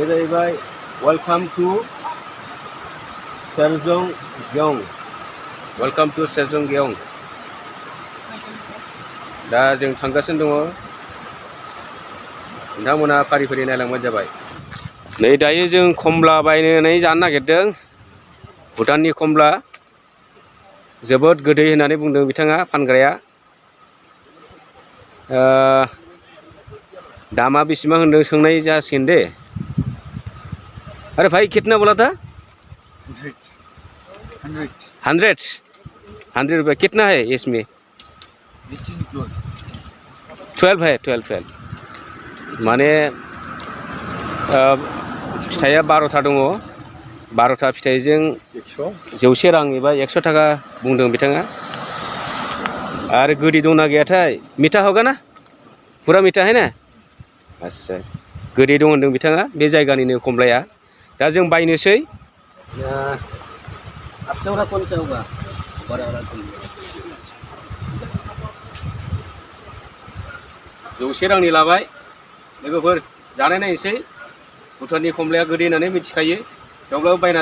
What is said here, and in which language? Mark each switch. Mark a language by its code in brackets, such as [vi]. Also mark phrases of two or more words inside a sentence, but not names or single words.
[brx] बे जाहैबाय वेलकाम टु सेरजंगयं वेलकाम टू सेरजंगयं दा जों थांगासिनो दङ नोंथांमोना फारि फारि नायलांबानो जाबाय नै दायो जों खमला बायनानै जानो नागिरदों भुटाननि खमला जोबोद गोदै होननानै बुंदों बिथाङा फानग्राया दामा बेसेबां होनदों सोंनाय जासिगोन दे [hi] अरे भाई कितना बोला था 100 रुपये कितना है इसमें [brx] 12 है 12 माने फिथाइया 12था दङ 12था फिथाइजों 100 रां एबा 100 थाखा बुंदों बिथाङा आरो गोदै दंना गैयाथाय [hi] मीठा होगा ना पूरा मीठा है ना [brx] आच्छा गोदै दं होनदों बिथाङा बे जायगानिनो खमलाया दा जों बायनोसै [hi] आपसे कौन सा होगा बड़ा वाला [brx] 100 रांनि लाबाय लोगोफोर जानाय नायनोसै भुटाननि खमलाया गोदै होननानै मिथिखायो थेवब्लाबो बायना